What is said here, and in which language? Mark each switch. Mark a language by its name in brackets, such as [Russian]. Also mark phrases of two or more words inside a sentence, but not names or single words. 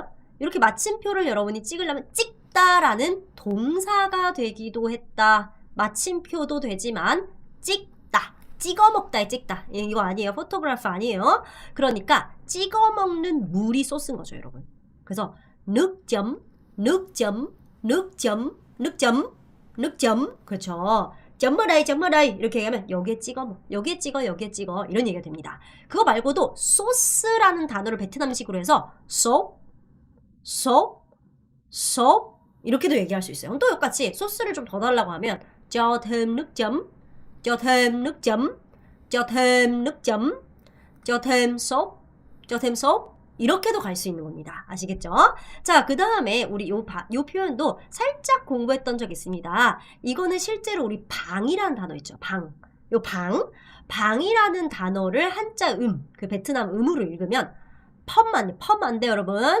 [Korean] 이렇게 마침표를 여러분이 찍으려면 찍다라는 동사가 되기도 했다. 마침표도 되지만 찍어 먹다에 찍다. 이거 아니에요. 포토그래프 아니에요. 그러니까 찍어 먹는 물이 소스인 거죠, 여러분. 그래서 [Vietnamese] nước chấm [Korean] 그렇죠. 점 [Vietnamese] ở đây [Korean] 이렇게 얘기하면 여기에 찍어 이런 얘기가 됩니다. 그거 말고도 소스라는 단어를 베트남식으로 해서 sốt 이렇게도 얘기할 수 있어요. 또 똑같이 소스를 좀 더 달라고 하면 [Vietnamese] cho thêm nước sốt [Korean] 이렇게도 갈 수 있는 겁니다. 아시겠죠? 자, 그 다음에 우리 요 표현도 살짝 공부했던 적 있습니다. 이거는 실제로 우리 방이라는 단어 있죠. 방이라는 단어를 한자 그 베트남 음으로 읽으면 펌 안 돼요, 여러분.